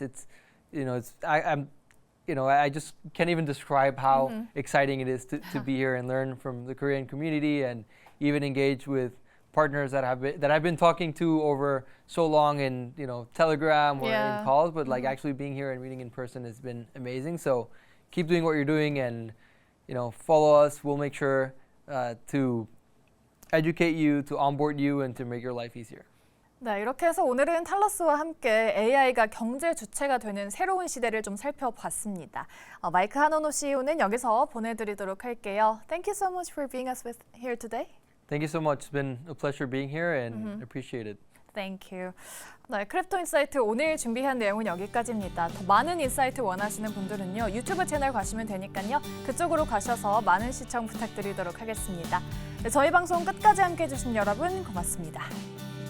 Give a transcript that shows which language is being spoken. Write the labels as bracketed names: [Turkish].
[English] It's, you know, I'm, you know, I just can't even describe how exciting it is to be here and learn from the Korean community, and even engage with partners that I've been talking to over so long in, you know, Telegram or in calls, but like actually being here and meeting in person has been amazing. So keep doing what you're doing, and, you know, follow us. We'll make sure to educate you, to onboard you, and to make your life easier. [Korean] 네, 이렇게 해서 오늘은 탈러스와 함께 AI가 경제 주체가 되는 새로운 시대를 좀 살펴봤습니다. 마이크하노노 CEO는 여기서 보내드리도록 할게요. [English] Thank you so much for being us with here today. Thank you so much. It's been a pleasure being here and appreciate it. Thank you. [Korean] 네, 크립토인사이트 오늘 준비한 내용은 여기까지입니다. 더 많은 인사이트 원하시는 분들은요, 유튜브 채널 가시면 되니까요. 그쪽으로 가셔서 많은 시청 부탁드리도록 하겠습니다. 네, 저희 방송 끝까지 함께해 주신 여러분 고맙습니다.